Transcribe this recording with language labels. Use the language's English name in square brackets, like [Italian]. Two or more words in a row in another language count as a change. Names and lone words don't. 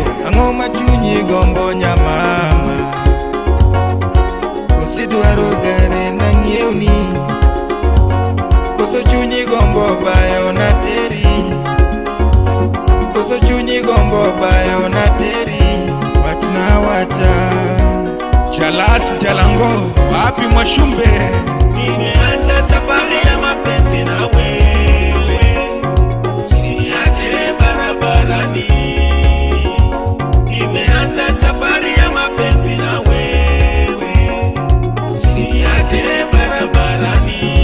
[Luo (Kenya and Tanzania)] Ang'o machunyi gombo nyamama? Kosi dwaro gari na ng'iewni? Koso chunyi gombo bayo na teri? Koso chunyi gombo bayo na teri? Wachna wacha. Jalas Jalango. Wapi Mwashumbe. [Swahili] nimeanza safari ya mapenzi na wewe, siache barabarani. Nimeanza safari ya mapenzi na wewe, siache barabarani.